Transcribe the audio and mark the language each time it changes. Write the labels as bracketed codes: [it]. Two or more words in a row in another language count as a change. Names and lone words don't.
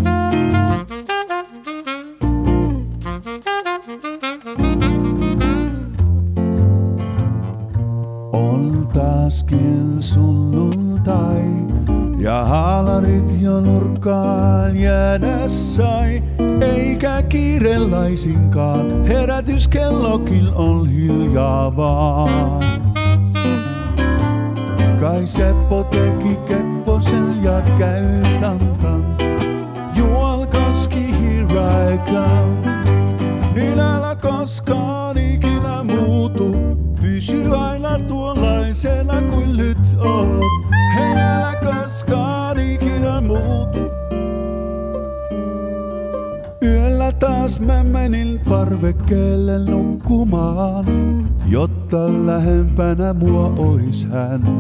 [fi] On taaskin sunnuntai ja haalarit jo nurkkaan jäädä sai. Eikä kiire laisinkaan, herätyskellokin on hiljaa vaan. Kai Seppo teki kepposen ja käy tantan. [en] Juol koski here I come. [fi] Niin älä koskaan ikinä muutu. Pysy aina tuollaisena kuin nyt oot. Hei älä koskaan ikinä muutu. Yöllä taas mä menin parvekkeelle nukkumaan, jotta lähempänä mua ois hän.